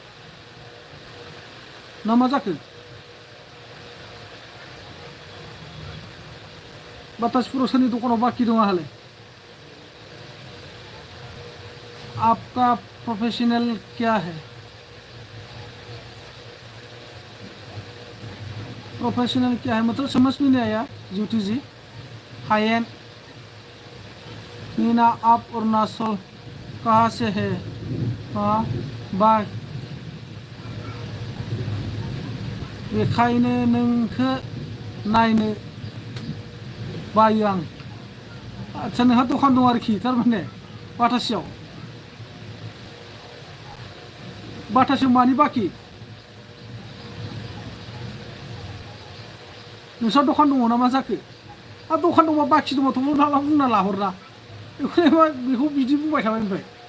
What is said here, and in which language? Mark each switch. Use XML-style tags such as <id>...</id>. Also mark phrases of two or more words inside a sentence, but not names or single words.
<brx>ना मा जाखो बातासपुराव सोरनि दखानाव बाखि दं आंहालाय</brx> <hi>आपका प्रोफेशनल क्या है प्रोफेशनल क्या है मतलब समझ में नहीं आया ज्योति जी हायन मीना आप अरुणाचल कहाँ से है हाँ</hi> <brx>बा बेखायनो नोंखौ नायनो बायो आं आच्छा नोंहा दखान दं आरोखि थारमाने बाटासियाव मानि बाखि नोंस्रा दखान दङ ना मा जाखो दखान दंबा बाखि दंबाथ' बुंना लाहरना बेखौ बिदि बुंबाय थाबाय ओमफ्राय</brx>